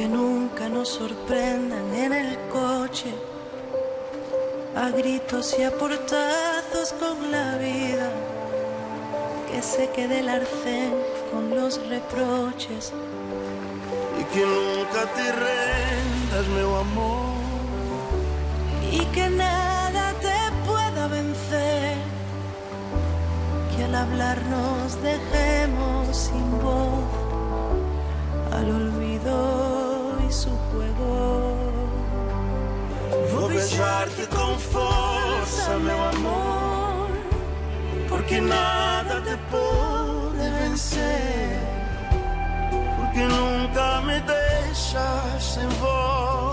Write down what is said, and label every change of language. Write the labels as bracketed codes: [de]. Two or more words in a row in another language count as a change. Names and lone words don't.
[es] nunca nos sorprendan en el coche, a gritos y a portazos con la vida, que se quede el arcén con los reproches. Y que nunca te rendas, [pt] meu amor. [es] Y que nada te pueda vencer, que al hablar nos dejemos sin voz, al olvido y su juego. [pt] Vou beijar-te com força, meu amor, porque nada te pode vencer, porque nunca me deixas sem voz.